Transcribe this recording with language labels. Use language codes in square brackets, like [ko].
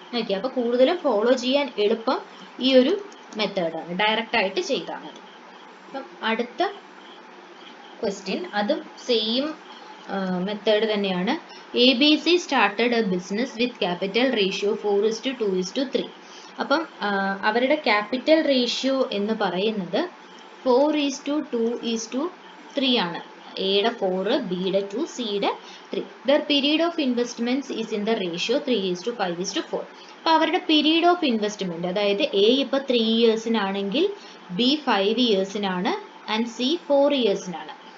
[ml] Okay, അപ്പൊ കൂടുതലും follow ചെയ്യാൻ എളുപ്പം ഈ ഒരു മെത്തേഡാണ്, ഡയറക്റ്റ് ആയിട്ട് ചെയ്താൽ മതി. അപ്പം അടുത്ത ക്വസ്റ്റ്യൻ, അതും സെയിം മെത്തേഡ് തന്നെയാണ്. [en] ABC started a business with capital ratio 4:2:3. [ml] അപ്പം അവരുടെ ക്യാപിറ്റൽ റേഷ്യോ എന്ന് പറയുന്നത് 4:2:3 ആണ്. എയുടെ 4, ബിയുടെ 2, സിയുടെ 3. [en] Their period of investments is in the ratio 3:5:4. [ml] അപ്പൊ അവരുടെ പീരീഡ് ഓഫ് ഇൻവെസ്റ്റ്മെന്റ്, അതായത് എ ഇപ്പൊ 3 ഇയേഴ്സിനാണെങ്കിൽ ബി 5 ഇയേഴ്സിനാണ് ആൻഡ് സി 4 ഇയേഴ്സിനാണ്.